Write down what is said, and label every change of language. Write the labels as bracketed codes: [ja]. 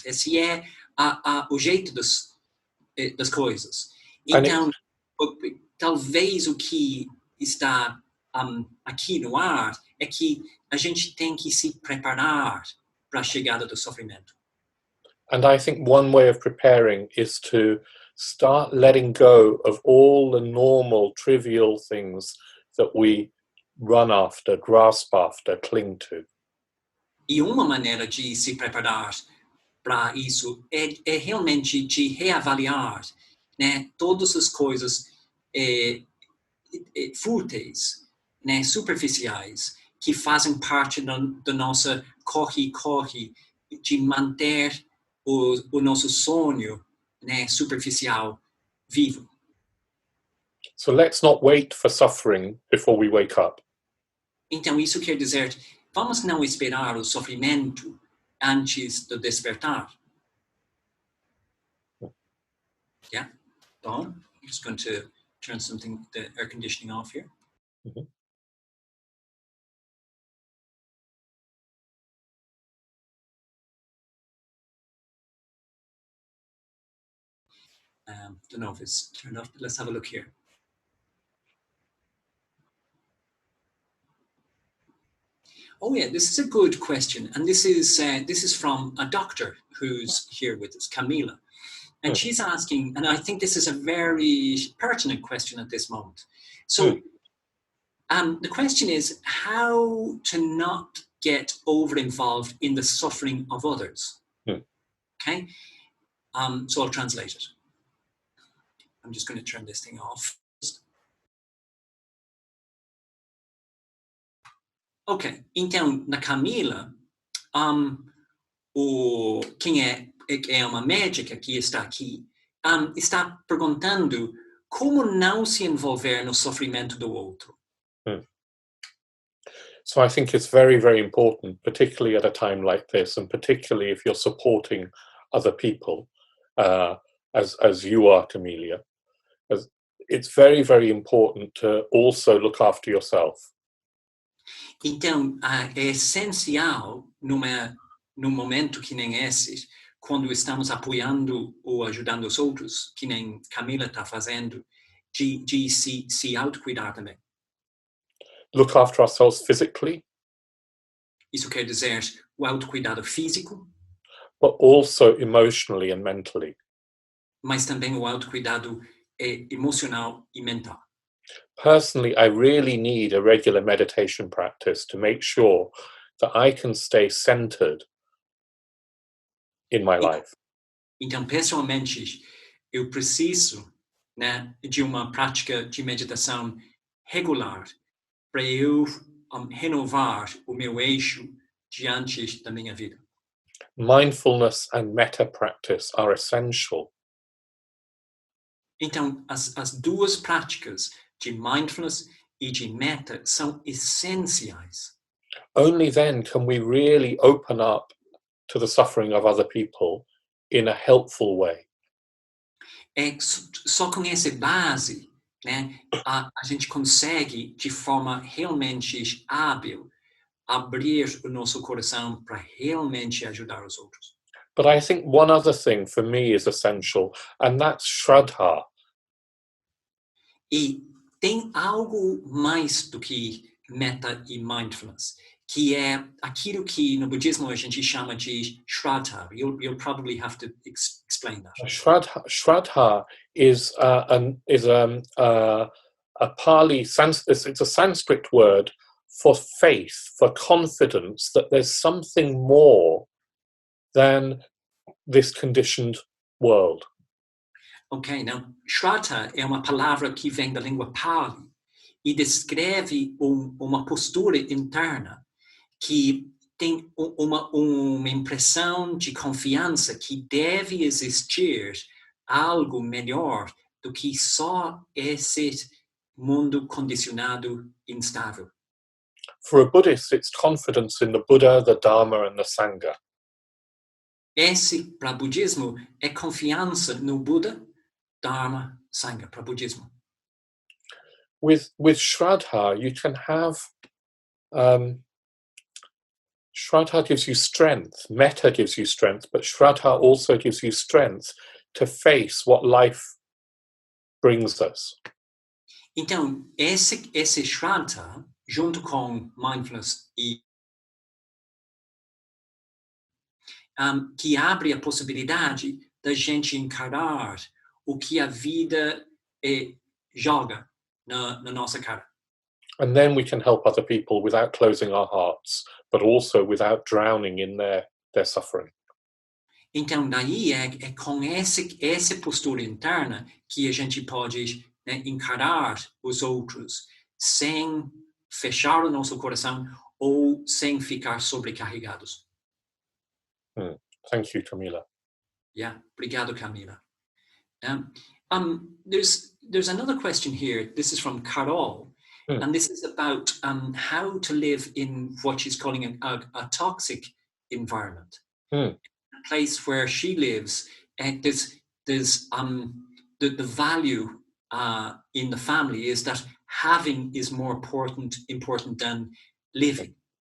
[pt] Esse é o jeito das coisas. Então, talvez o que está aqui no ar é que a gente tem que se preparar para a chegada do sofrimento. [en] And I think one way of preparing is to start letting go of all the normal, trivial things that we run after, grasp after, cling to. [pt] E uma maneira de se preparar para isso é realmente de reavaliar, né, todas as coisas fúteis, né, superficiais, que fazem parte da nossa corre-corre de manter o nosso sonho, né, superficial vivo. [en] So let's not wait for suffering before we wake up. [pt] Então, isso quer dizer, vamos não esperar o sofrimento antes do despertar. [en] Yeah? Bon, I'm just going to turn the air conditioning off here. Mm-hmm. Don't know if it's turned off, but let's have a look here. Oh yeah, this is a good question, and this is from a doctor who's here with us, Camila, and she's asking, and I think this is a very pertinent question at this moment. So, the question is how to not get over-involved in the suffering of others. Okay, so I'll translate it. I'm just going to turn this thing off. [pt] Ok, então, na Camila, quem é uma médica que está aqui, está perguntando como não se envolver no sofrimento do outro. [en] So I think it's very, very important, particularly at a time like this, and particularly if you're supporting other people, as you are, Camelia. It's very, very important to also look after yourself. [pt] Então, é essencial num momento que nem esse, quando estamos apoiando ou ajudando os outros, que nem Camila está fazendo, de se autocuidar também. [en] Look after ourselves physically. [pt] Isso quer dizer o autocuidado físico, [en] but also emotionally and mentally. [pt] mas também o autocuidado emocional e mental. [en] Personally, I really need a regular meditation practice to make sure that I can stay centered in my life. [pt] Então, pessoalmente, eu preciso, né, de uma prática de meditação regular para eu renovar o meu eixo diante da minha vida. [en] Mindfulness and metta practice are essential. [pt] Então, as duas práticas de mindfulness e de metta são essenciais. [en] Only then can we really open up to the suffering of other people in a helpful way. [pt] É só com essa base, né, a gente consegue, de forma realmente hábil, abrir o nosso coração para realmente ajudar os outros. [en] But I think one other thing for me is essential, and that's Shraddha. [pt] E tem algo mais do que metta e mindfulness, que é aquilo que no budismo a gente chama de Shraddha. [en] You'll probably have to explain that. Shraddha is a Pali, it's a Sanskrit word for faith, for confidence that there's something more than this conditioned world. [pt] Ok, então, Shraddha é uma palavra que vem da língua Pali e descreve uma postura interna que tem uma impressão de confiança que deve existir algo melhor do que só esse mundo condicionado instável. [en] For a Buddhist, it's confidence in the Buddha, the Dharma, and the Sangha. [pt] Esse, para budismo, é confiança no Buda, Dharma, Sangha, para budismo. [en] With Shraddha, you can have Shraddha gives you strength, metta gives you strength, but Shraddha also gives you strength to face what life brings us. [pt] Então, esse Shraddha, junto com mindfulness e que abre a possibilidade da gente encarar o que a vida joga na nossa cara. [en] And then we can help other people without closing our hearts, but also without drowning in their suffering. [pt] Então, daí é com essa postura interna que a gente pode, né, encarar os outros sem fechar o nosso coração ou sem ficar sobrecarregados. [en] Thank you, Camila. [pt] Yeah, obrigado, Camila. [en] There's another question here. This is from Carol, and this is about how to live in what she's calling a toxic environment. A place where she lives, there's the value in the family is that having is more important than living.